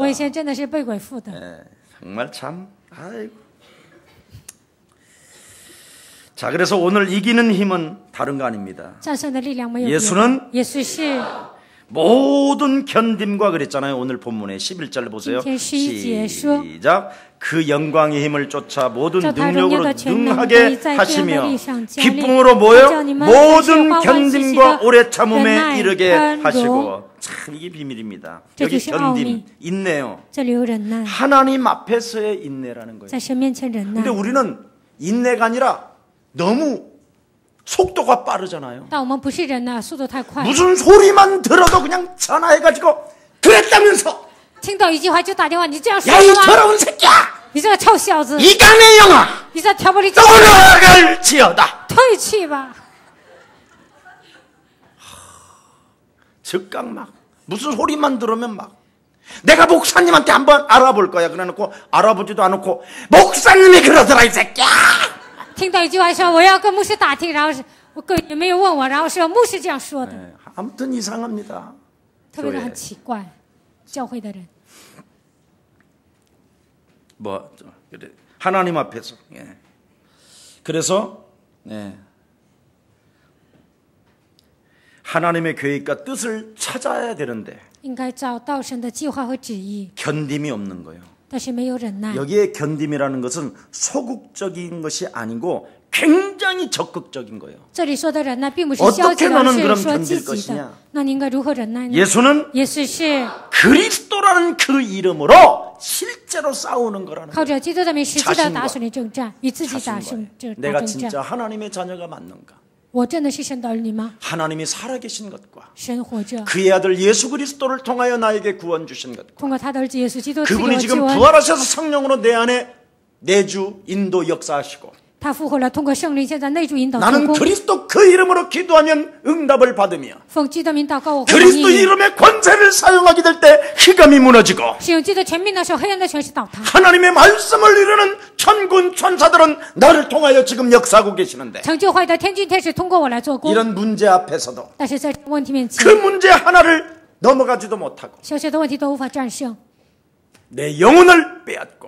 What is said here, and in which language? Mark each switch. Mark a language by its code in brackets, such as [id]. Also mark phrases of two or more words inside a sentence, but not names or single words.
[zh] 我以前真的是被鬼附的。 [ko] 정말 참. 아이고. 자, 그래서 오늘 이기는 힘은 다른 거 아닙니다. [zh] 战胜的力量没有 [ko] 예수는 [zh] 耶稣是 [ko] 모든 견딤과 그랬잖아요. 오늘 본문에 11절 보세요. [zh] 今天11节说 [ko] 시작. 그 영광의 힘을 쫓아 모든 [zh] 照他荣耀 [ko] 능력으로 [zh] 的全能，可以 [ko] 능하게 [zh] 在这样的 [ko] 하시며 [zh] 力上加力， [ko] 기쁨으로 [zh] 叫 [ko] 뭐요? [zh] 你们 [ko] 모든 [zh] 欢欢喜喜 [ko] 견딤과 [zh] 的 [ko] 오래 참음에 [zh] 忍耐 [ko] 이르게 [zh] 宽容。 [ko] 하시고. 참 이게 비밀입니다. [zh] 这 [ko] 여기 [zh] 就是奥秘。 [ko] 견딤 인내요. [zh] 这里有忍耐， [ko] 하나님 앞에서의 인내라는 거예요. [zh] 在神面前忍耐 [ko] 근데 。 우리는 인내가 아니라 너무 속도가 빠르잖아요. [zh] 但我们不是忍耐，速度太快， [ko] 무슨 소리만 들어도 그냥 전화해가지고 그랬다면서 [zh] 听到一句话就打电话，你这样说 [ko] 야 이 [zh] 的吗？ [ko] 더러운 새끼야 [zh] 你这个臭小子， [ko] 이간의 영아 [zh] 你这挑拨离间， [ko] 떠나갈지어다 [zh] 退去吧！ [ko] 즉각 막 무슨 소리만 들으면 막 내가 목사님한테 한번 알아볼 거야 그래놓고 알아보지도 않고 목사님이 그러더라 이 새끼야 [zh] 听到一句话说我要跟牧师打听，然后是我个也没有问我，然后说牧师这样说的， [ko] 아무튼 이상합니다. [zh] 特别的很奇怪，教会的人。 [ko] 뭐 그래, 하나님 앞에서 예. 그래서 예. 하나님의 계획과 뜻을 찾아야 되는데 [zh] 应该找到神的计划和旨意， [ko] 견딤이 없는 거예요. [zh] 但是没有忍耐。 [ko] 여기에 견딤이라는 것은 소극적인 것이 아니고 굉장히 적극적인 거예요. [zh] 这里说的忍耐，并不是 [ko] 어떻게 [zh] 消极的， [ko] 너는 [zh] 是 [ko] 그럼 [zh] 说 [ko] 견딜 [zh] 积极 [ko] 것이냐 [zh] 的。那你应该如何忍耐呢？ [ko] 예수는 [zh] 耶稣是 [ko] 그리스도라는 그 이름으로 실제로 싸우는 거라는 [zh] 靠 [ko] 거예요. [zh] 着基督的名实际的 [ko] 자신과 [zh] 打胜利征战，与自己打 [ko] 자신과의. [zh] 胜这打 [ko] 내가 [zh] 征 [ko] 진짜 [zh] 战。 [ko] 하나님의 자녀가 맞는가? [zh] 我真的是神的儿女吗？ [ko] 하나님이 살아계신 것과 [zh] 神活着， [ko] 그의 아들 예수 그리스도를 통하여 나에게 구원 주신 것과 [zh] 通过他的儿子耶稣基督赐给我 [ko] 그분이 [zh] 救 [ko] 지금 [zh] 恩。 [ko] 부활하셔서 성령으로 내 안에 내주 인도 역사하시고 [zh] 他复活了，通过圣灵现在内住引导做 [ko] 나는 [zh] 工。 [ko] 그리스도 그 이름으로 기도하면 응답을 받으며 [zh] 奉基督名祷告，我会 [ko] 그리스도 [zh] 应允。 [ko] 이름의 권세를 사용하게 될 때 흑암이 무너지고 [zh] 使用基督全名的时候，黑暗的权势倒塌。 [ko] 하나님의 말씀을 이루는 천군 천사들은 나를 통하여 지금 역사하고 계시는데 [zh] 成就坏的天君天使通过我来做工， [ko] 이런 문제 앞에서도 [zh] 但是在这个问题面 [ko] 그 [zh] 前， [ko] 문제 하나를 넘어가지도 못하고 [zh] 小小的问题都无法战胜， [ko] 내 영혼을 빼앗고